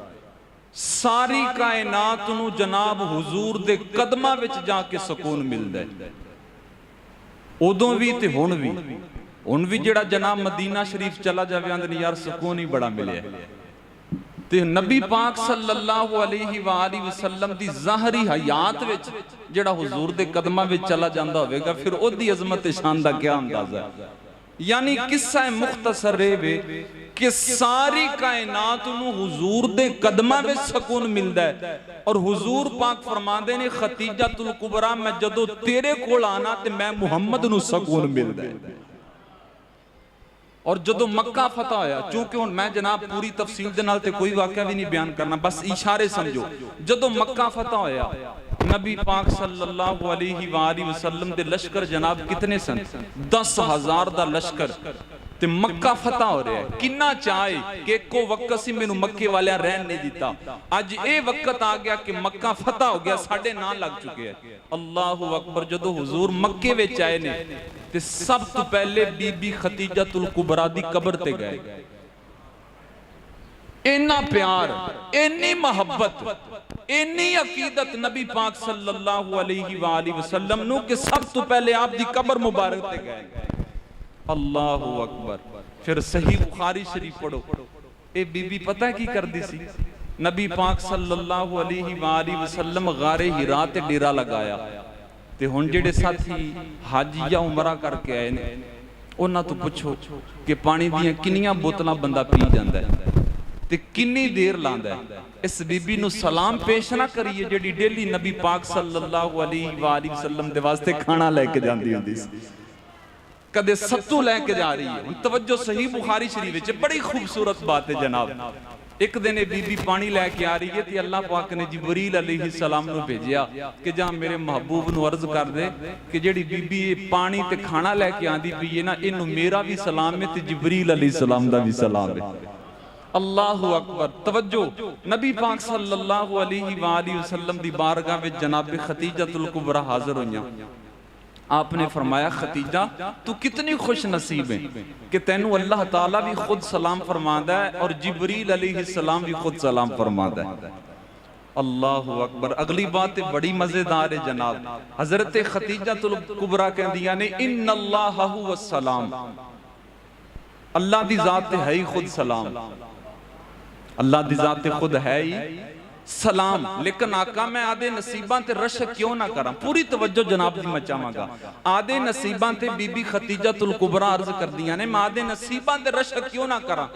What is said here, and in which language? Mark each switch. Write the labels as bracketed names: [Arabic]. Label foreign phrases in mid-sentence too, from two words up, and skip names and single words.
[Punjabi] ਸਾਰੀ ਕਾਇਨਾਤ ਨੂੰ ਜਨਾਬ ਹੁਜ਼ੂਰ ਦੇ ਕਦਮਾਂ ਵਿਚ ਜਾਕੇ ਸੁਕੂਨ ਮਿਲਦਾ ਹੈ। ਓਦੋਂ ਭੀ ਤੇ ਹੁਣ ਭੀ ਜਿਹੜਾ ਜਨਾਬ ਮਦੀਨਾ ਸ਼ਰੀਫ਼ ਚਲਾ ਜਾਵੇ ਆਂਦੇ ਯਾਰ ਸੁਕੂਨ ਹੀ ਬੜਾ ਮਿਲਿਆ। ਤੇ ਨਬੀ ਪਾਕ [Arabic] صلى الله عليه وسلم [Punjabi] ਦੀ ਜ਼ਾਹਰੀ ਹਯਾਤ ਵਿਚ ਜਿਹੜਾ ਹੁਜ਼ੂਰ ਦੇ ਕਦਮਾਂ ਵਿਚ ਚਲਾ ਜਾਂਦਾ ਹੋਵੇਗਾ ਫਿਰ ਓਹਦੀ ਅਜ਼ਮਤ ਤੇ ਸ਼ਾਨ ਦਾ ਕਿਆ ਅੰਦਾਜ਼ਾ ਹੈ। ਯਾਨੀ ਕਿੱਸਾ ਮੁਖ਼ਤਸਰ ਵੇ ਕਿ ਸਾਰੀ ਕਾਇਨਾਤ ਨੂੰ ਹੁਜ਼ੂਰ ਦੇ ਕਦਮਾਂ ਵਿਚ ਸੁਕੂਨ ਮਿਲਦਾ ਹੈ। ਔਰ ਹੁਜ਼ੂਰ ਪਾਕ ਫ਼ਰਮਾਂਦੇ ਨੇ ਖ਼ਦੀਜਤੁਲ ਕੁਬਰਾ ਮੈਂ ਜਦੋਂ ਤੇਰੇ ਕੋਲ ਆਣਾ ਤੇ ਮੈਂ ਮੁਹੰਮਦ ਨੂੰ ਸੁਕੂਨ ਮਿਲਦਾ ਹੈ। ਔਰ ਜਦੋਂ ਮੱਕਾ ਫ਼ਤਹ ਹੋਇਆ, ਚੂੰਕਿ ਹੁਣ ਮੈਂ ਜਨਾਬ ਪੂਰੀ ਤਫ਼ਸੀਲ ਦੇ ਨਾਲ ਤੇ ਕੋਈ ਵਾਕਿਆ ਭੀ ਨਹੀਂ ਬਿਆਨ ਕਰਨਾ, ਬਸ ਇਸ਼ਾਰੇ ਸਮਝੋ। ਜਦੋਂ ਮੱਕਾ ਫ਼ਤਹ ਹੋਇਆ ਨਬੀ ਪਾਕ [Arabic] صلى الله عليه وسلم [Punjabi] ਦੇ ਲਸ਼ਕਰ ਜਨਾਬ ਕਿਤਨੇ ਸਨ? 10,000 ਦਾ ਲਸ਼ਕਰ ਤੇ ਮੱਕਾ ਫ਼ਤਹ ਹੋ ਰਿਹਾ ਹੈ। ਕਿੰਨਾ ਚਾਹੇ ਕਿ ਇਕੋ ਵਕਤ ਸੀ ਮੈਨੂੰ ਮੱਕੇ ਵਾਲੇ ਰਹਿਣ ਨਹੀਂ ਦਿੱਤਾ। ਅੱਜ ਯੇ ਵਕਤ ਆ ਗਿਆ ਕਿ ਮੱਕਾ ਫ਼ਤਹ ਹੋ ਗਿਆ, ਸਾਡੇ ਨਾਂ ਲੱਗ ਚੁੱਕੇ ਹੈਂ। [Arabic] الله أكبر. [Punjabi] ਜਦੋਂ ਹੁਜ਼ੂਰ ਮੱਕੇ ਵਿਚ ਆਏ ਨੇ ਤੇ ਸਬ ਤੋਂ ਪਹਿਲੇ ਬੀਬੀ ਖ਼ਦੀਜਤੁਲ ਕੁਬਰਾ ਦੀ ਕਬਰ ਤੇ ਗਏ। ਇੰਨਾ ਪਿਆਰ, ਇੰਨੀ ਮੁਹੱਬਤ, ਇੰਨੀ ਅਕੀਦਤ ਨਬੀ ਪਾਕ [Arabic] صلى الله عليه وسلم [Punjabi] ਨੂੰ ਕਿ ਸਬ ਤੋਂ ਪਹਿਲੇ ਆਪ ਦੀ ਕਬਰ ਮੁਬਾਰਕ ਤੇ ਗਏ। [Arabic] الله أكبر. [Punjabi] ਫਿਰ ਸਹੀ ਬੁਖ਼ਾਰੀ ਸ਼ਰੀਫ਼ ਪੜ੍ਹੋ। ਏ ਬੀਬੀ ਪਤਾ ਕੀ ਕਰਦੀ ਸੀ? ਨਬੀ ਪਾਕ [Arabic] صلى الله عليه وسلم [Punjabi] ਗ਼ਾਰੇ ਹਿਰਾ ਤੇ ਡੇਰਾ ਲਾਇਆ ਤੇ ਹੁਣ ਜਿਹੜੇ ਸਾਥੀ ਹੱਜ ਯਾ ਉਮਰਾ ਕਰਕੇ ਆਏ ਨੇ ਉਨ੍ਹਾਂ ਤੋਂ ਪੁੱਛੋ ਕਿ ਪਾਣੀ ਦੀਆਂ ਕਿੰਨੀਆਂ ਬੋਤਲਾਂ ਬੰਦਾ ਪੀ ਜਾਂਦਾ ਹੈ ਤੇ ਕਿੰਨੀ ਦੇਰ ਲਾਂਦਾ ਹੈ। ਇਸ ਬੀਬੀ ਨੂੰ ਸਲਾਮ ਪੇਸ਼ ਨਾ ਕਰੀਏ ਜਿਹੜੀ ਡੇਲੀ ਨਬੀ ਪਾਕ [Arabic] صلى الله عليه وسلم [Punjabi] ਦੇ ਵਾਸਤੇ ਖਾਣਾ ਲੈਕੇ ਜਾਂਦੀ ਹੁੰਦੀ ਸੀ, ਕਦੇ ਸੱਤੂ ਲੈਕੇ ਜਾ ਰਹੀ ਹੈ। ਤਵੱਜੋ ਸਹੀ ਬੁਖ਼ਾਰੀ ਸ਼ਰੀਫ਼ ਵਿਚ ਬੜੀ ਖ਼ੂਬਸੂਰਤ ਬਾਤ ਹੈ ਜਨਾਬ। ਏਕ ਦਿਨ ਬੀਬੀ ਪਾਣੀ ਲੈਕੇ ਆ ਰਹੀ ਹੈ ਤੋ ਅੱਲਾਹ ਪਾਕ ਨੇ ਜਿਬਰੀਲ ਅਲੈਹਿੱਸਲਾਮ ਨੂੰ ਭੇਜਿਆ ਕਿ ਜਾ ਮੇਰੇ ਮਹਿਬੂਬ ਨੂੰ ਅਰਜ਼ ਕਰ ਦੇ ਕਿ ਜਿਹੜੀ ਬੀਬੀ ਪਾਣੀ ਤੇ ਖਾਣਾ ਲੈਕੇ ਆਂਦੀ ਪਈ ਹੈ ਨਾ, ਇਹਨੂੰ ਮੇਰਾ ਭੀ ਸਲਾਮ ਹੈ ਤੇ ਜਿਬਰੀਲ ਅਲੈਹਿੱਸਲਾਮ ਦਾ ਭੀ ਸਲਾਮ ਹੈ। [Arabic] الله أكبر. [Punjabi] ਤਵੱਜੋ ਨਬੀ ਪਾਕ [Arabic] صلى الله عليه وسلم [Punjabi] ਦੀ ਬਾਰਗਾਹ ਵਿਚ ਜਨਾਬ ਖ਼ਦੀਜਤੁਲ ਕੁਬਰਾ ਹਾਜ਼ਿਰ ਹੋਈਆਂ। ਆਪਣੇ ਫ਼ਰਮਾਇਆ ਖ਼ਦੀਜਾ ਤੂੰ ਕਿਤਨੀ ਖ਼ੁਸ਼ ਨਸੀਬ ਹੈ ਕਿ ਤੈਨੂੰ ਅੱਲਾਹ ਤਾਲਾ ਭੀ ਖ਼ੁਦ ਸਲਾਮ ਫ਼ਰਮਾਂਦਾ ਹੈ ਔਰ ਜਿਬਰੀਲ ਅਲੈਹਿੱਸਲਾਮ ਭੀ ਖ਼ੁਦ ਸਲਾਮ ਫ਼ਰਮਾਂਦਾ ਹੈ। [Arabic] الله أكبر. [Punjabi] ਅਗਲੀ ਬਾਤ ਬੜੀ ਮਜ਼ੇਦਾਰ ਹੈ ਜਨਾਬ। ਹਜ਼ਰਤ ਖ਼ਦੀਜਤੁਲ ਕੁਬਰਾ ਕਹਿੰਦੀਆਂ ਨੇ [Arabic] إن الله هو السلام, [Punjabi] ਅੱਲਾਹ ਦੀ ਜ਼ਾਤ ਹੈ ਹੀ ਖ਼ੁਦ ਸਲਾਮ। ਅੱਲਾਹ ਦੀ ਜ਼ਾਤ ਖ਼ੁਦ ਹੈ ਹੀ ਸਲਾਮ। ਲੇਕਿਨ ਆਕਾ ਮੈਂ ਓਹਦੇ ਨਸੀਬਾਂ ਤੇ ਰਸ਼ਕ ਕਿਉਂ ਨਾ ਕਰਾਂ? ਪੂਰੀ ਤਵੱਜੋ ਜਨਾਬ ਦੀ ਮੈਂ ਚਾਹਾਂਗਾ। ਓਹਦੇ ਨਸੀਬਾਂ ਤੇ ਬੀਬੀ ਖ਼ਦੀਜਤੁਲ ਕੁਬਰਾ ਅਰਜ਼ ਕਰਦੀਆਂ ਨੇ ਮੈਂ ਓਹਦੇ ਨਸੀਬਾਂ ਤੇ ਰਸ਼ਕ ਕਿਉਂ ਨਾ ਕਰਾਂ?